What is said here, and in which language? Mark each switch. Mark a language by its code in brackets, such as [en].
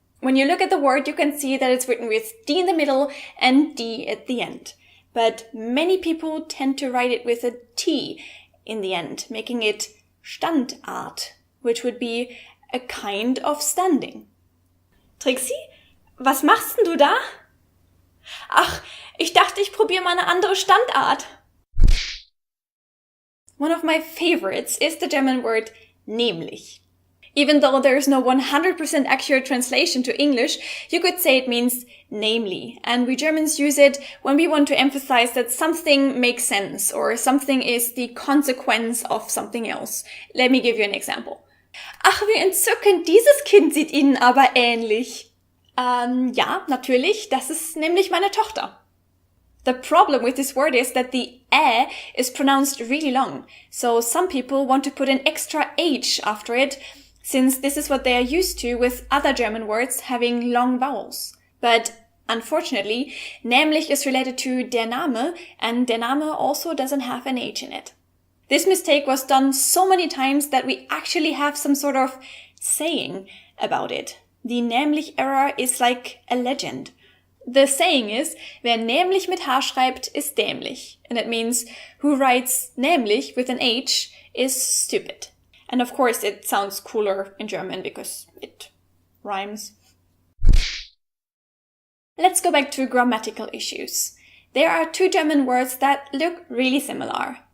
[en] When you look at the word, you can see that it's written with D in the middle and D at the end. But many people tend to write it with a T in the end, making it Standart, which would be a kind of standing. [de] Trixie, was machst denn du da? Ach, ich dachte, ich probiere mal eine andere Standart. [en] One of my favorites is the German word nämlich. Even though there is no 100% accurate translation to English, you could say it means namely, and we Germans use it when we want to emphasize that something makes sense or something is the consequence of something else. Let me give you an example. [de] Ach, wie entzückend, dieses Kind sieht Ihnen aber ähnlich. Ja, natürlich, das ist nämlich meine Tochter. [en] The problem with this word is that the ä is pronounced really long, so some people want to put an extra h after it, since this is what they are used to with other German words having long vowels. But unfortunately, nämlich is related to der Name, and der Name also doesn't have an H in it. This mistake was done so many times that we actually have some sort of saying about it. The nämlich error is like a legend. The saying is, [de] wer nämlich mit H schreibt, ist dämlich. [en] And it means, who writes nämlich with an H is stupid. And of course it sounds cooler in German because it Rhymes. Let's go back to grammatical issues. There are two German words that look really similar.